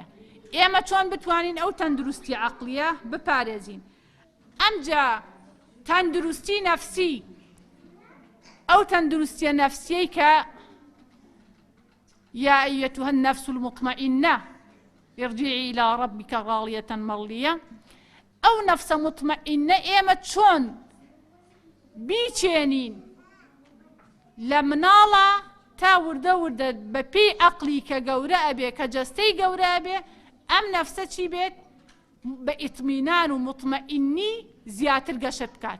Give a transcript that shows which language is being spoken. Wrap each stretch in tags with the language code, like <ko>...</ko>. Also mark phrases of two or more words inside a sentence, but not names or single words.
<ckb>ئێمە چۆن بتوانین ئەو تەندروستی عەقلیە بپارێزین؟ ئەمجا تەندروستی نەفسی، ئەو تەندروستیە نەفسیەی کە</ckb> <ar>یا ئەیەتوها النەفس المطمئنە ارجعی إلى ربك راضية مرضية.</ar> <ckb>ئەو نەفسە مطمئنە ئێمە چۆن بیچێنین لە مناڵە تا وردە وردە بە پێی عەقلی کە گەورە ئەبێ، کە جەستەی گەورە ئەبێ، ئەم نەفسە چی بێت؟ بە ئیطمینان و مطمئنی زیاتر گەشە بکات.</ckb>